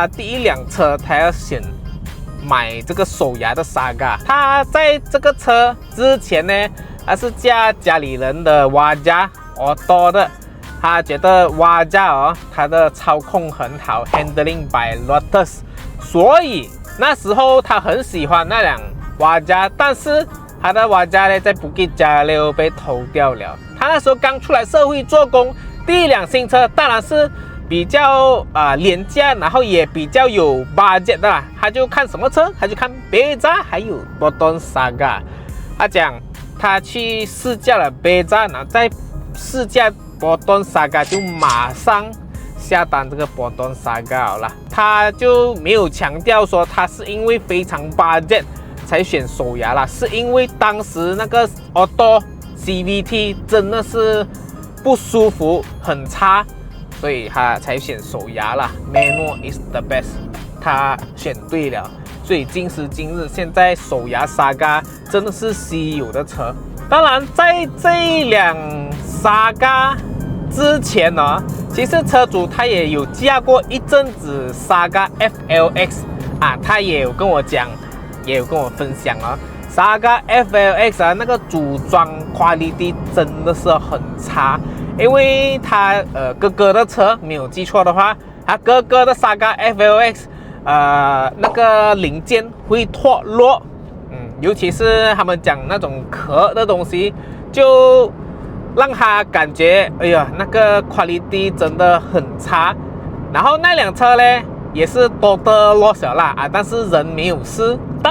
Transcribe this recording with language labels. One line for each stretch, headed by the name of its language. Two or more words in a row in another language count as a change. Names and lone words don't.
Chinese: 第一輛車他要選買這個手牙的 Saga， 他在這個車之前呢，他是駕家裡人的 Wajah Auto 的，他覺得 Wajah他的操控很好 ，
English: Handling by Lotus，
Chinese: 所以那時候他很喜歡那輛 Wajah， 但是他的 Wajah呢在 Bukit Jalil被偷掉了。他那時候剛出來社會做工，第一輛新車當然是比較廉價，然後也比較有 budget 的啦。他就看什麼車，他就看 Beza 還有 Proton Saga。他講他去試駕了 Beza， 然後在試駕 Proton Saga 就馬上下單這個 Proton Saga 了。他就沒有強調說他是因為非常 budget 才選手牙啦，是因為當時那個 Auto CVT 真的是不舒服，很差。所以他才選手牙啦 ，
English: Manual is the best，
Chinese: 他選對了。所以今時今日，現在手牙 Saga 真的是稀有的車。當然，在這一輛 Saga 之前其實車主他也有駕過一陣子 Saga FLX 他也有跟我講，也有跟我分享Saga FLX 那個組裝 quality 真的是很差。因為他哥哥的車沒有記錯的話，他哥哥的 Saga FLX 那個零件會脫落，尤其是他們講那種殼的東西，就讓他感覺那個 quality 真的很差。然後那輛車呢也是
English: total loss
Chinese: 啦但是人沒有事。